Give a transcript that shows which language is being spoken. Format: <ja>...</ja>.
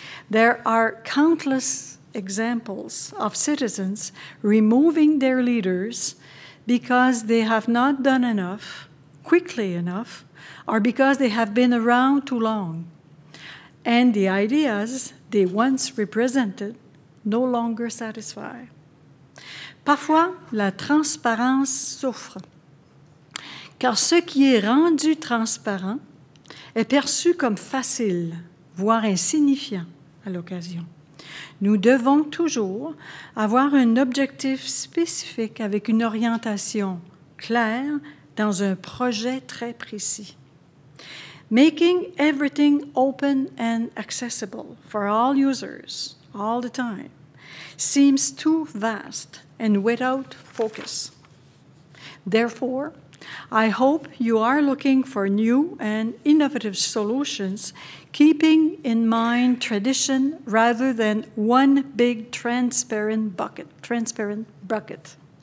<en>There are countless examples of citizens removing their leaders because they have not done enough, quickly enough, or because they have been around too long, and the ideas they once represented no longer satisfy.</en> <fr>Parfois, la transparence souffre, car ce qui est rendu transparent est perçu comme facile, voire insignifiant à l'occasion. Nous devons toujours avoir un objectif spécifique avec une orientation claire dans un projet très précis.</fr> <en>Making everything open and accessible for all users all the time seems too vast and without focus. Therefore, I hope you are looking for new and innovative solutions, keeping in mind tradition rather than one big transparent bucket.</en>